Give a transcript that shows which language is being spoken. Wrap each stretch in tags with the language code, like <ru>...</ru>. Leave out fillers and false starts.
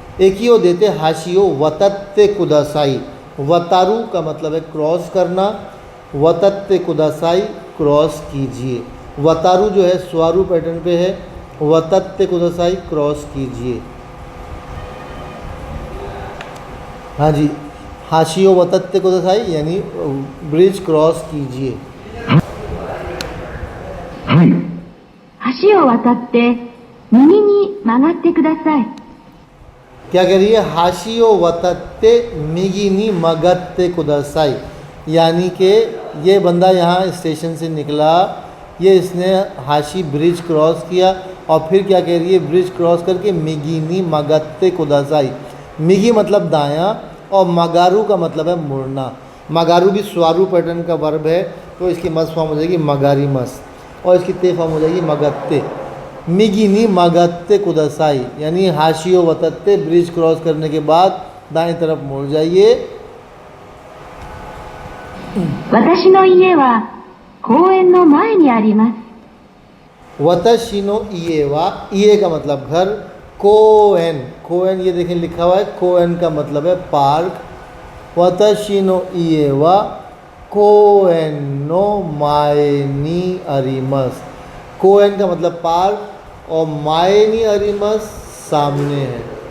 <ja>एक ही ओ देते हाशी ओ वतत्ते कुदासाई,</ja> <hi>वतारू का मतलब है क्रॉस करना, वतत्ते कुदासाई क्रॉस कीजिए। वतारू जो है स्वारू पैटर्न पे है, वतत्ते कुदासाई क्रॉस कीजिए। हाँ जी,</hi> <ja>हाशियो वतत्ते कुदासाई</ja> <hi>यानी ब्रिज क्रॉस कीजिए।</hi> <ja>はい。橋を渡って右に曲がってください。</ja> <hi>क्या कह रही है,</hi> <ja>हाशियो वतत्ते मिगिनी मगत्ते कुदासाई,</ja> <hi>यानी कि ये बंदा यहाँ स्टेशन से निकला, ये इसने हाशी ब्रिज क्रॉस किया और फिर क्या कह रही है, ब्रिज क्रॉस करके मिगिनी मगत्ते कुदासाई, मिगी मतलब दायां और मगारू का मतलब है मुड़ना। मगारू भी स्वारू पैटर्न का वर्ब है तो इसकी मस फॉर्म हो जाएगी मगारी मस और इसकी ते फॉर्म हो जाएगी मगत्ते।</hi> <ja>मिगिनी मगत्ते कुदासाई</ja> <hi>यानी हाशियो वतत्ते, ब्रिज क्रॉस करने के बाद दाएं तरफ मुड़ जाइए।</hi> <ja>私の家は公園の前にあります。</ja> <hi>वतशिनो इएवा, इए का मतलब घर, कोएन, कोएन ये देखें लिखा हुआ है, कोएन का मतलब है पार्क।</hi> <ja>वतशिनो इएवा कोएनो मायनी अरिमस,</ja> <hi>कोएन का मतलब पार्क और मायनी अरिमस सामने है।</hi>